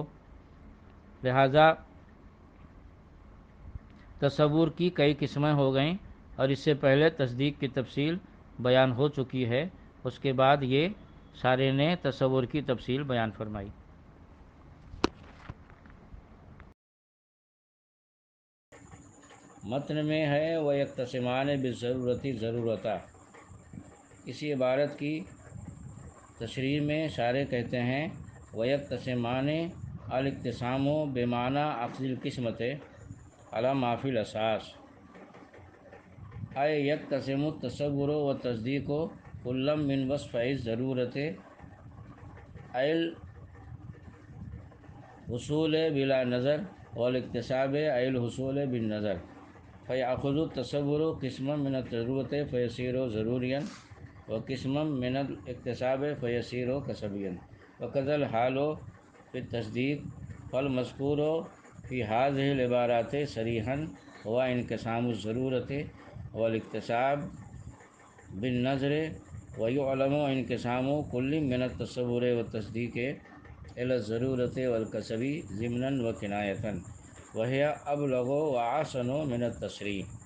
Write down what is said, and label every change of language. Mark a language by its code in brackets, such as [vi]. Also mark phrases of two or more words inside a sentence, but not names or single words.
[ur] لہذا تصور کی کئی قسمیں ہو گئیں، اور اس سے پہلے تصدیق کی تفصیل بیان ہو چکی ہے، اس کے بعد یہ شارح نے تصور کی تفصیل بیان فرمائی۔ متن میں ہے [ar] وَيَقْتَسِمَانِ بِالضَّرُورَةِ [ur] ضرورتا۔ اسی عبارت کی تشریح میں شارح کہتے ہیں [ar] وَيَقْتَسِمَانِ الاقتسام بمعنى اخذ القسمت على ما في الاساس، اے یقتسم التصور والتصدیق كلا من وصفي الضرورة اے الحصول بلا نظر والاکتساب اے الحصول بالنظر، فيأخذ التصور قسما من الضرورة فيصير ضروريا وقسما من الاکتساب فيصير کسبيا، وكذا الحال في التصديق، فالمذكور في هذه العبارات صريحا هو انقسام الضرورة والاکتساب بالنظر، ويعلم انقسام كل من التصور والتصديق إلى الضرورة والكسب ضمنا وكناية، وهي أبلغ وأحسن من التصریح۔